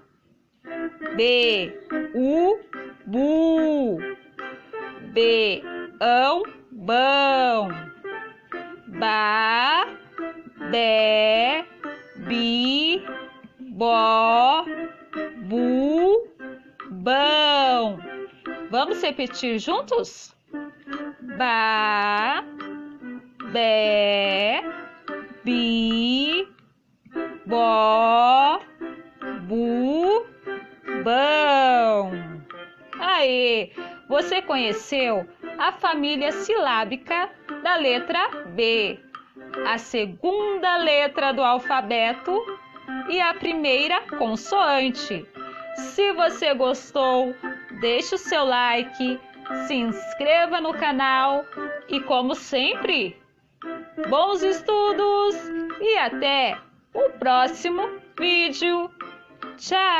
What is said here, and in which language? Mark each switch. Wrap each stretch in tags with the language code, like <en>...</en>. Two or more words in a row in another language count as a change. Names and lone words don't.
<pt>B, u, bu. B, ão, bão. Ba, bé, bi, bó, bu, bão. Vamos repetir juntos? Ba, bé, bi, bó, bu, bão. Aê! Você conheceu a família silábica da letra B, a segunda letra do alfabeto e a primeira consoante. Se você gostou, deixe o seu like, se inscreva no canal e, como sempre, bons estudos e até o próximo vídeo.</pt>